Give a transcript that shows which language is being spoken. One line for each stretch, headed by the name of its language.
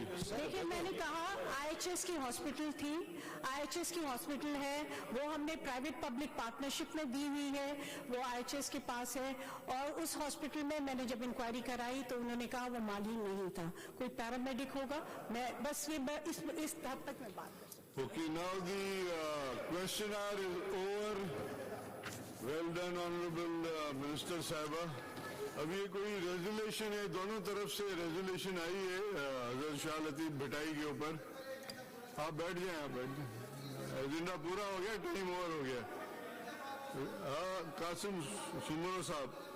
Urdu: دیکھیں, میں نے کہا IHS کی ہاسپٹل تھی, IHS کی ہاسپٹل ہے, وہ ہم نے پرائیویٹ پبلک پارٹنرشپ میں دی ہوئی ہے, وہ IHS کے پاس ہے. اور اس ہاسپٹل میں نے جب انکوائری کرائی تو انہوں نے کہا وہ مالی نہیں تھا, کوئی پیرامیڈک ہوگا. میں بس یہ اس حد تک میں بات کر سکتا ہوں.
English: Okay, now the question hour is over. Well done, Honorable Minister Sahiba.
Urdu: اب یہ کوئی ریزولیشن ہے, دونوں طرف سے ریزولیشن آئی ہے حضرت شاہ لطیف بھٹائی کے اوپر. آپ بیٹھ جائیں, آپ بیٹھ جائیں, ایجنڈا پورا ہو گیا, ٹائم اوور ہو گیا. ہاں, قاسم سمرو صاحب.